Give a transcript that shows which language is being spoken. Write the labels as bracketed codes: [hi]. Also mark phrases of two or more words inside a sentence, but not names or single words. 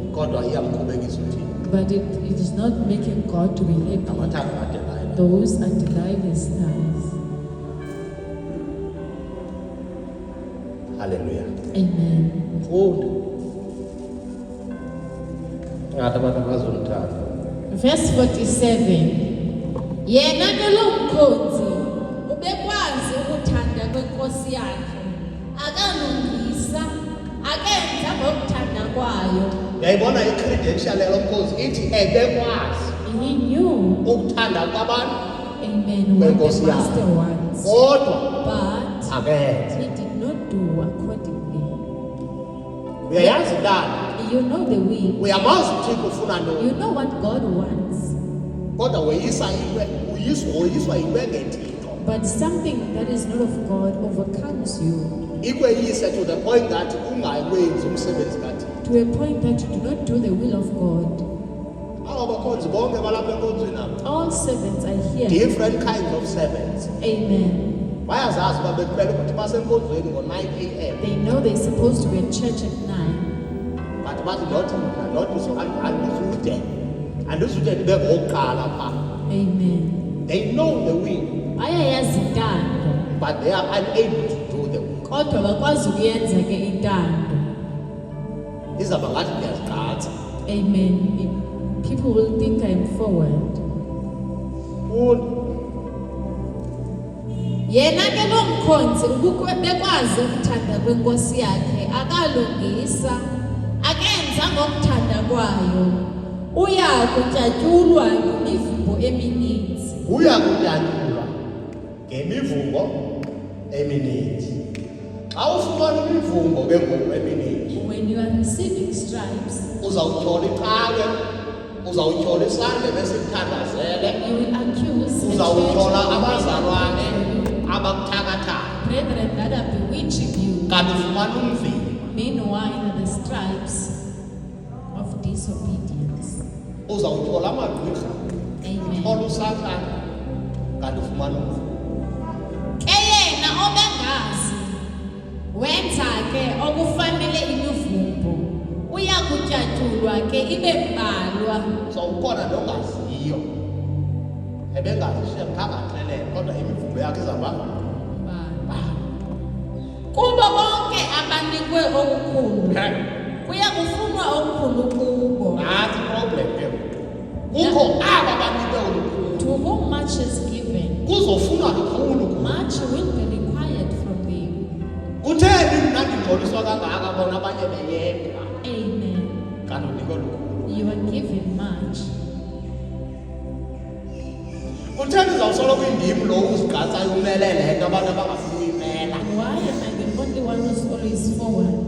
[xh] kodwa iyamkhubekisa uThixo. [en] But it is not making God to be happy. [xh] Amathambo kaDelilah. [en] Those are Delilah's thighs. Hallelujah. Amen. [xh] Funda. Ngathi abantu abazomthanda. [en] Verse 47. [xh] Yena ke lo mkhonzi ubekwazi ukuthanda kwenkosi yakhe. Akalungisa, akenza ngokuthanda kwayo. Uyayibona i-credential yalo mkhosi ithi ebekwazi [en] He knew, [xh] ukuthanda kwabantu [en] amen, what the [xh] kwenkosi [en] master [xh] yakhe. [en] wants. [xh] Kodwa [en] But [xh] akenza. [en] he did not do accordingly. [xh] Uyayazi ndani? [en] You know the will. [xh] Uyamazi uThixo ufuna ntoni? [en] You know what God wants. [xh] Kodwa woyiswa yinto engethixo. [en] But something that is not of God overcomes you [xh] Ikweyise [en] to the point that [xh] ungawenzi umsebenzi kaThixo. [en] to a point that you do not do the will of God. Aba bakhonzi bonke balapha enkonzweni apha. All servants are here. Different kinds of servants. Amen. [xh] Bayazazi uba bekumele ukuthi basenkonzweni ngo-9 a.m. [en] They know they're supposed to be at church at 9. [xh] But bathi not andizude ndibe ngokuqala pha. Amen. [en] They know the will, [xh] Bayayazi intando, [en] but they are unable to do the will. [xh] kodwa bakwazi ukuyenza ke intando. Izaba ngathi ndiyazigqatsa. Amen. [en] People will think I'm forward. [xh] Yena ke lo mkhonzi bekwazi ukuthanda kwenkosi yakhe, akalungisa, akenza ngokuthanda kwayo. Uya kutyatyulwa ngemivumbo emininzi. Uyakutyatyulwa ngemivumbo emininzi. Xa ufumana imivumbo ke ngoku emininzi, [en] When you are receiving stripes, [xh] uzawutyhola iqhawe, uzawutyhola isandla besikuthandazele, [en] you will accuse the [xh] uzawutyhola [en] church [xh] abazalwane abakuthakathayo. [en] brethren that are bewitching you. [xh] Kanti ufumana umvili. [en] Meanwhile, the stripes of disobedience. [xh] Uzawutyhola amagqirha, Amen. utyhola usathana, kanti ufumana umvili. Ke yena obengazi wenza ke okufanele imivumbo, uya kutyatyulwa ke ibe mbalwa. So ukhona nongaziyo. Ebengazi shem khangaxelele kodwa imivumbo yakhe izaba. Kubo bonke abanikwe okukhulu, kuya kufunwa okukhulu kubo. Nathi problem ke. Kukho aba banikwe olukhulu. [en] To whom much is given, [xh] Kuzofunwa lukhulu kubo. [en] much will be required from them. [xh] Kutheni mna ndingcoliswa kangaka bona abanye beyeka. Amen. Kanti unikwe lukhulu. [en] You are given much. [xh] Kutheni uzawusoloko indim lo uzigqatsayo umelele into abantu abangafuni uyimela. [en] Why am I the only one who's always forward?